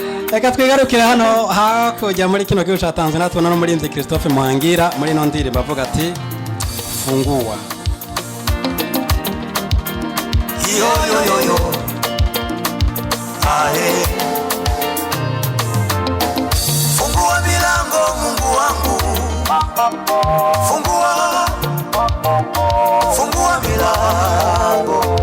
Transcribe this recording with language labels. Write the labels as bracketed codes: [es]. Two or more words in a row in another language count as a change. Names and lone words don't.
[rn] Reka twigarukire hano hakurya muri kino gihugu ca Tanzania tubona no murinzi Christophe Muhangira muri no ndirimbo avuga ati fungua. Yo yo yo yo. Ae. [sw] Fungua milango Mungu wangu. Fungua. Fungua milango.